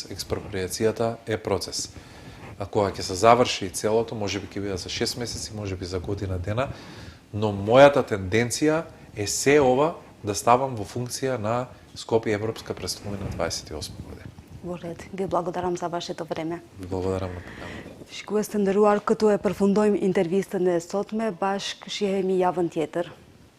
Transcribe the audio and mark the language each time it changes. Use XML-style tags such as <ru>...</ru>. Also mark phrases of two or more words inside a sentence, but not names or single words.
<mk>Експроприацијата е процес. А кога ќе се заврши целото, можеби ќе биде за 6 месеци, можеби за година дена, но мојата тенденција е се ова да ставам во функција на Скопје Европска престолнина 28 година. Во ред. Ви благодарам за вашето време. Ви благодарам на поканата.</mk> <sq>Shikues të nderuar, këtu e përfundojmë intervistën e sotme bashkë shihemi javën tjetër.</sq>